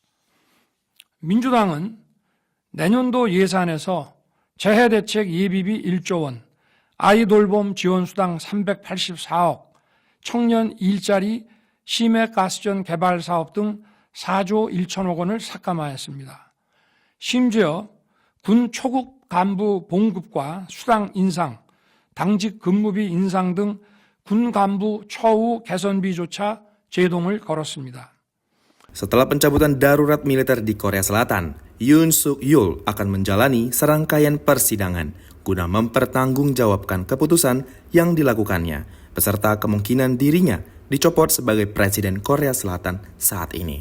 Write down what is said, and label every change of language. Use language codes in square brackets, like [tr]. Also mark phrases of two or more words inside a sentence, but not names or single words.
[ko] 민주당은 내년도 예산에서 재해대책 예비비 1조 원, 아이돌봄 지원수당 384억, 청년 일자리, 심해가스전 개발 사업 등 4조 1천억 원을 삭감하였습니다. 심지어 군 초급 간부 봉급과 수당 인상, 당직 근무비 인상 등 군 간부 처우 개선비조차 제동을 걸었습니다. [id] Setelah pencabutan darurat militer di Korea Selatan, Yoon Suk Yeol akan menjalani serangkaian persidangan guna mempertanggungjawabkan keputusan yang dilakukannya, beserta kemungkinan dirinya dicopot sebagai Presiden Korea Selatan saat ini.